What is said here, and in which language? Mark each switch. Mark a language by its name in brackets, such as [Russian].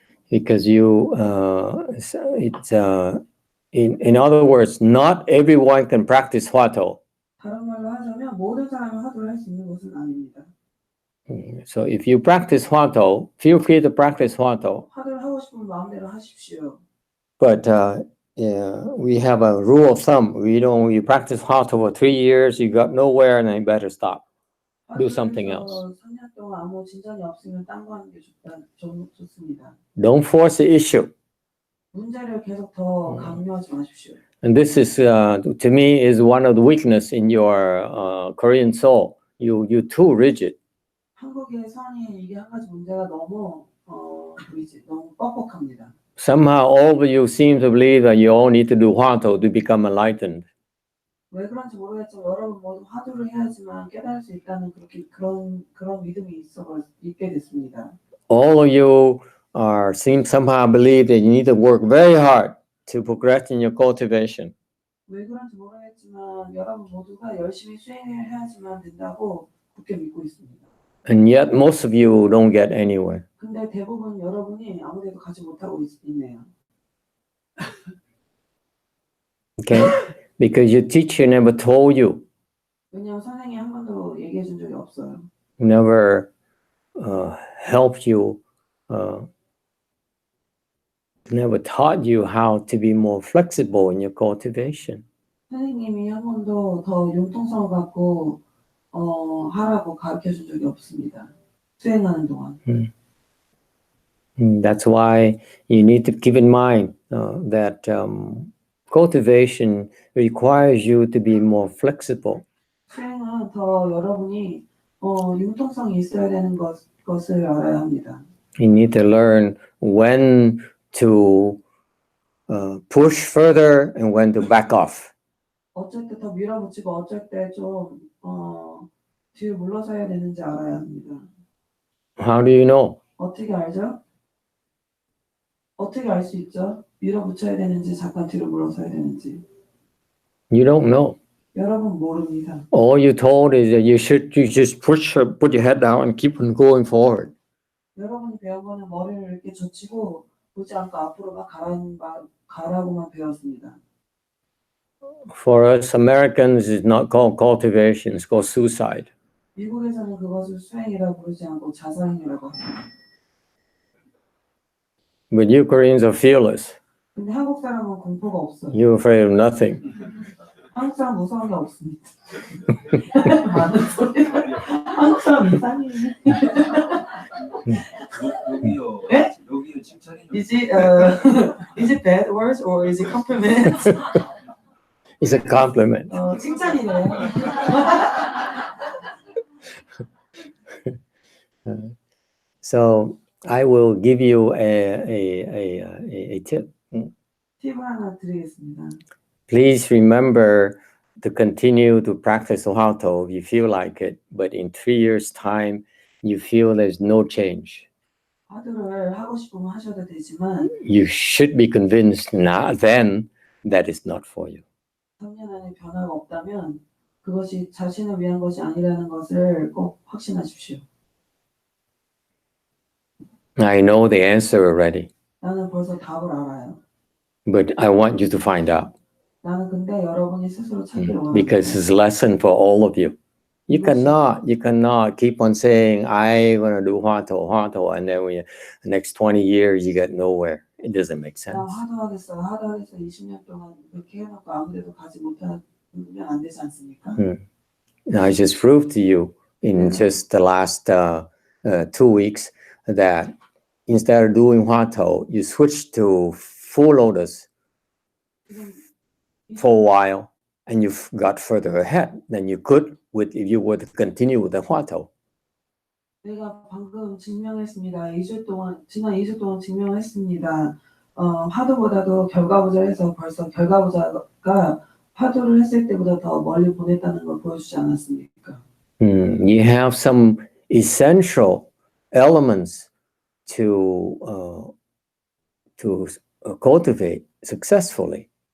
[English] Because you, in other words, not everyone can practice Hwato. [Korean] 다른 말로 하자면 모든 사람이 화두를 할 수 있는 것은 아닙니다. [English] So if you practice Hwato, feel free to practice Hwato. [Korean] 화두를 하고 싶으면 마음대로 하십시오. [English] But we have a rule of thumb. You practice Hwato for 3 years, you got nowhere, and then you better stop. Do something else. [Korean] 3년 동안 아무 진전이 없으면 딴 거 하는 게 좋습니다. [English] Don't force the issue. [Korean] 문제를 계속 더 강요하지 마십시오. [English] And this is, to me, is one of the weakness in your Korean soul. You're too rigid. [Korean] 한국의 선이 이게 한 가지 문제가 너무 너무 뻑뻑합니다. [English] Somehow, all of you seem to believe that you all need to do Hwato to become enlightened. [Korean] 왜 그런지 모르겠지만 여러분 모두 화두를 해야지만 깨달을 수 있다는 그런 믿음이 있게 됐습니다. [English] All of you seem somehow believe that you need to work very hard to progress in your cultivation. [Korean] 왜 그런지 모르겠지만 여러분 모두가 열심히 수행을 해야지만 된다고 굳게 믿고 있습니다. [English] And yet, most of you don't get anywhere. [Korean] 근데 대부분 여러분이 아무데도 가지 못하고 있네요. [English] Okay? Because your teacher never told you, [Korean] 왜냐하면 선생님이 한 번도 얘기해 준 적이 없어요. [English] never helped you, never taught you how to be more flexible in your cultivation. [Korean] 선생님이 한 번도 더 융통성을 갖고 하라고 가르쳐 준 적이 없습니다. 수행하는 동안. [English] That's why you need to keep in mind that cultivation requires you to be more flexible. [Korean] 수행은 더 여러분이 융통성이 있어야 되는 것을 알아야 합니다. [English] You need to learn when to push further and when to back off. [Korean] 어쩔 때 더 밀어붙이고 어쩔 때 좀 뒤로 물러서야 되는지 알아야 합니다. [English] How do you know? [Korean] 어떻게 알죠? 어떻게 알 수 있죠? 밀어붙여야 되는지 잠깐 뒤로 물러서야 되는지. [English] You don't know. [Korean] 여러분 모릅니다. [English] All you're told is that you just put your head down and keep on going forward. [Korean] 여러분이 배운 거는 머리를 이렇게 젖히고 보지 않고 앞으로 막 가라고만 배웠습니다. [English] For us Americans, it's not called cultivation, it's called suicide. [Korean] 미국에서는 그것을 수행이라고 부르지 않고 자살행위라고 합니다. [English] But you Koreans are fearless. [Korean] 근데 한국 사람은 공포가 없어요. [English] You're afraid of nothing. [Korean] 한국 사람 무서운 게 없습니다. 많은 소리. 한국 사람 이상해. 여기요. 예? 여기요 칭찬이. [English] Is it bad words or is it compliment? It's a compliment. [Korean] 칭찬이래요. [English] So I will give you a tip. [Korean] 팁을 하나 드리겠습니다. [English] Please remember to continue to practice Hwato if you feel like it, but in 3 years' time, you feel there's no change. [Korean] 화두를 하고 싶으면 하셔도 되지만 [English] You should be convinced now then that it's not for you. [Korean] 3년 안에 변화가 없다면 그것이 자신을 위한 것이 아니라는 것을 꼭 확신하십시오. [English] I know the answer already, [Korean] 나는 벌써 답을 알아요. [English] but I want you to find out [Korean] 나는 근데 여러분이 스스로 찾기를 원합니다. [English] because it's a lesson for all of you. You cannot keep on saying, I'm going to do Hwato, and then the next 20 years you get nowhere. It doesn't make sense. [Korean] 나 화도하겠어 20년 동안 그렇게 해놓고 아무데도 가지 못하면 안 되지 않습니까? [English] I just proved to you in just the last 2 weeks that instead of doing Hwato, you switched to full lotus for a while, and you got further ahead than you could if you were to continue with the Hwato. [Korean] 내가 방금 증명했습니다. 지난 2주 동안 증명했습니다. 화두보다도 결과보자해서 벌써 결과보자가 화두를 했을 때보다 더 멀리 보냈다는 걸 보여주지 않았습니까? [English] You have some essential elements to cultivate successfully.